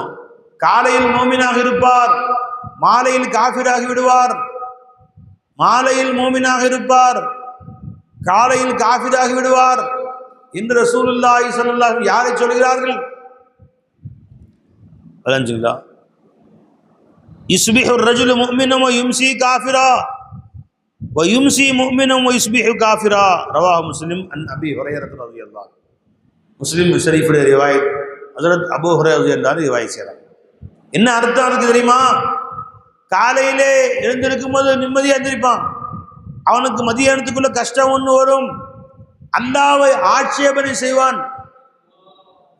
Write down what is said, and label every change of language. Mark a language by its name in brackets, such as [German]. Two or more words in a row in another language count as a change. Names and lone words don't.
[Tamil] காலையில் மூமினாக இருப்பார், மாலையில் காஃபிராகி விடுவார். மாலையில் மூமினாக இருப்பார், காலையில் காஃபிராகி விடுவார் என்று [Arabic] رسول الله صلى الله عليه وسلم [Tamil] யாரை சொல்கிறார்கள்? அலஞ்சுங்களா? [Arabic] யுஸ்பிஹு الرجل مؤمنا ويمسي كافرا ويمسي مؤمنا ويصبح كافرا رواه مسلم عن ابي هريره رضي الله عنه. [Tamil] முஸ்லிம் ஷரீஃபுடைய ரிவாயத், ஹஜ்ரத் அபூ ஹுரைரா [Arabic] رضي الله عنه [Tamil] ரிவாயத் செய்றாங்க. என்ன அர்த்தம் இருக்கு தெரியுமா? காலையிலே எழுந்திருக்கும் போது நிம்மதியாக எழுந்திருப்பான், அவனுக்கு மதியானத்துக்குள்ள கஷ்டம் ஒன்று வரும், அல்லாஹ்வை ஆட்சேபனை செய்வான்.